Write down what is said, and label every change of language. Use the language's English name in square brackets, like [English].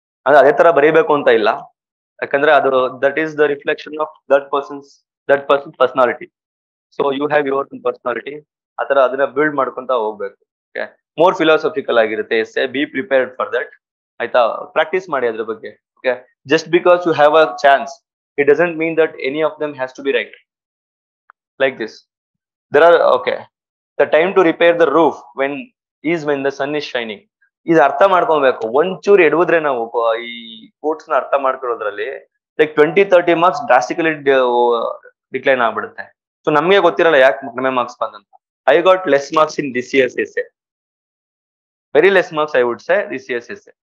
[Kannada] ಅಂದ್ರೆ ಅದೇ ತರ ಬರೀಬೇಕು ಅಂತ ಇಲ್ಲ, ಯಾಕಂದ್ರೆ ಅದು [English] That is the reflection of that person's personality. So you have your personality, [Kannada] ಆತರ ಅದನ್ನ ಬಿಲ್ಡ್ ಮಾಡ್ಕೊಂತ ಹೋಗ್ಬೇಕು. ಓಕೆ, ಮೋರ್ ಫಿಲಾಸಫಿಕಲ್ ಆಗಿರುತ್ತೆ essay, [English] Be prepared for that. [Kannada] ಆಯ್ತಾ, ಪ್ರಾಕ್ಟೀಸ್ ಮಾಡಿ ಅದ್ರ ಬಗ್ಗೆ. [English] Okay, just because you have a chance, it doesn't mean that any of them has to be right. Like this there are, okay, the time to repair the roof when the sun is shining. [Kannada] ಇದು ಅರ್ಥ ಮಾಡ್ಕೊಬೇಕು. ಒಂಚೂರು ಎಡವುದ್ರೆ ನಾವು ಈ quotes ನ ಅರ್ಥ ಮಾಡ್ಕೊಳ್ಳೋದ್ರಲ್ಲಿ like 20-30 marks drastically decline ಆಗ್ಬಿಡುತ್ತೆ. [English] so [Kannada] ನಮ್ಗೆ ಗೊತ್ತಿರಲ್ಲ ಯಾಕೆ ಕಡಿಮೆ ಮಾರ್ಕ್ಸ್ ಬಂದಂತ. [English] I got less marks in this years essay, very less marks I would say this years essay.